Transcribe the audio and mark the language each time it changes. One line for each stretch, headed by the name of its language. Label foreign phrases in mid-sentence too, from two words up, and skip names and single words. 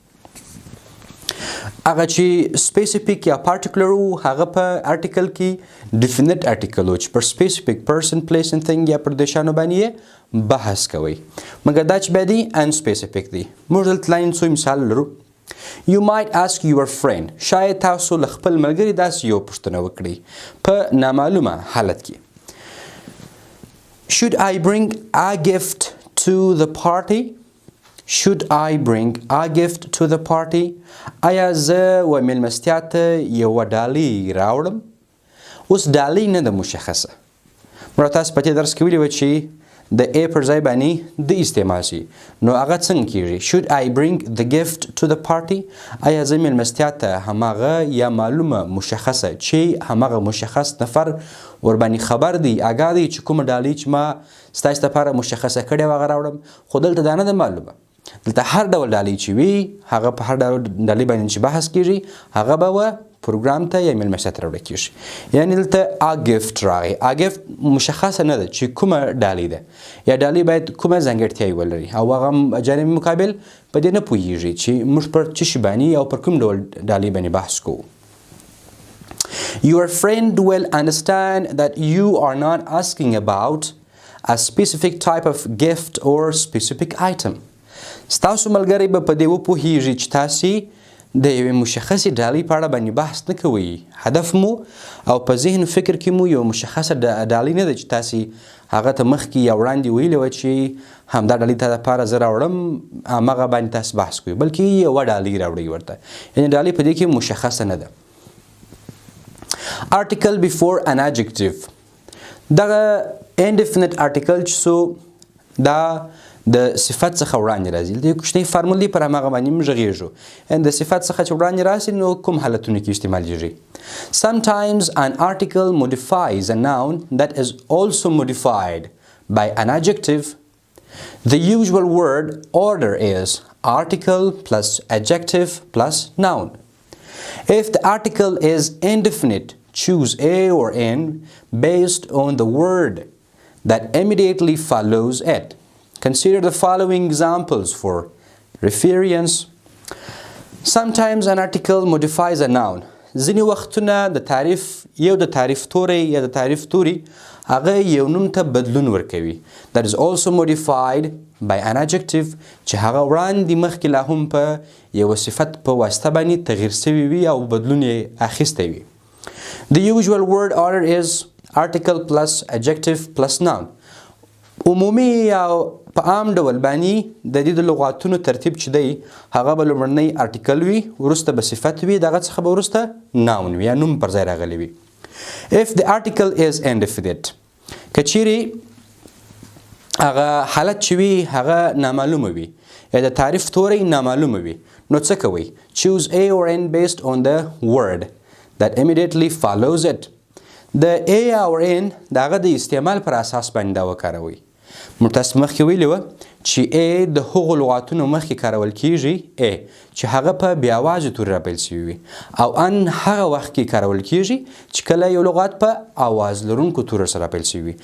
Pashto: هغه چې سپیسیفیک یا پارټیکولر وو، هغه په آرټیکل کې
English: definite article
Pashto: وو چې پر
English: specific person, place and thing
Pashto: یا پر دې شیانو باندې بحث کوي. مګر دا چې بیا دی انسپیسیفیک دی. موږ دلته لاندې څو مثال لرو.
English: You might ask your friend.
Pashto: شاید تاسو له خپل ملګري داسې یو پوښتنه وکړئ په نامعلومه حالت کې.
English: Should I bring a gift to the party? Should I bring a gift to the party?
Pashto: آیا زه و میلمستیا ته یوه ډالۍ راوړم؟ اوس ډالۍ نه ده مشخصه. موږ تاسو په دې درس کې ویلي وه چې د a پر ځای باندې د استعمال شي، نو هغه څنګه کیږي؟
English: Should I bring the gift to the party?
Pashto: آیا زه میلمستیا ته هماغه یا معلومه مشخصه چې هماغه مشخص نفر ورباندې خبر دی، آګاه دی چې کومه ډالۍ چې ما ستاسو لپاره مشخصه کړې وه هغه راوړم. خو دلته دا نه ده معلومه. دلته هر ډول ډالۍ چې وي، هغه په هر ډول ډالۍ باندې چې بحث کیږي، هغه به و پروګرام ته یا میلمستیا ته راوړل کیږي. یعنی دلته
English: a gift
Pashto: راغی.
English: a gift
Pashto: مشخصه نه ده چې کومه ډالۍ ده، یا ډالۍ باید کومه ځانګړتیاوې ولري، او هغه جانب مقابل په دې نه پوهیږي چې موږ پر څه شي باندې او پر کوم ډول ډالۍ باندې بحث کوو.
English: Your friend will understand that you are not asking about a specific type of gift or specific item.
Pashto: ستاسو ملګری به په دې وپوهیږي چې تاسې د یوې مشخصې ډالۍ په اړه باندې بحث نه کوئ. هدف مو او په ذهن فکر کې مو یو مشخصه ډالۍ نه ده چې تاسې هغه ته مخکې یا وړاندې ویلې وه چې همدا ډالۍ ته دپاره زه راوړم، همغه باندې تاسې بحث کوئ، بلکې یوه ډالۍ راوړئ ورته. یعنې ډالۍ په دې کې مشخصه نه ده.
English: Article before an adjective.
Pashto: دغه
English: indefinite article
Pashto: چې سو دا د صفت څخه وړاندې راځي. د کوچنۍ فارمول دی پر هماغه باندې موږ غږیږو. د صفت څخه چې وړاندې راشي نو کوم حالتونو کې استعمالیږي.
English: Sometimes an article modifies a noun that is also modified by an adjective. The usual word order is article plus adjective plus noun. If the article is indefinite, choose a or n based on the word that immediately follows it. Consider the following examples for reference. Sometimes an article modifies a noun.
Pashto: ځینې وختونه د تعریف یو د تعریف توری یا د تعریف توری هغه یو نوم ته بدلون ورکوي.
English: That is also modified by an adjective
Pashto: چې هغه وړاندې مخکې لا هم په یو صفت په واسطه باندې تغییر شوی وي او بدلون یې اخیستی وي.
English: The usual word order is article plus adjective plus noun.
Pashto: عمومي او په عام ډول باندې د دې د لغاتونو ترتیب چې دی هغه به لومړنی ارټیکل وي، وروسته به صفت وي، دغه څخه به وروسته ناون وي یا نوم پر ځای راغلی وي.
English: If the article is indefinite
Pashto: که چیرې هغه حالت چې وي هغه نامعلومه وي یا د تعریف توری نامعلومه وي نو څه کوئ؟
English: Choose A or N based on the word that immediately follows it.
Pashto: د A or N د هغه د استعمال پر اساس باندې دا وکاروئ. موږ تاسو مخکې ویلي وه چې A د هغو لغاتونو مخکې کارول کیږي A چې هغه په بې اوازې توري راپیل شوي وي او ان هغه وخت کې کارول کیږي چې کله یو لغات په اواز لرونکو تورو سره راپیل شوي وي.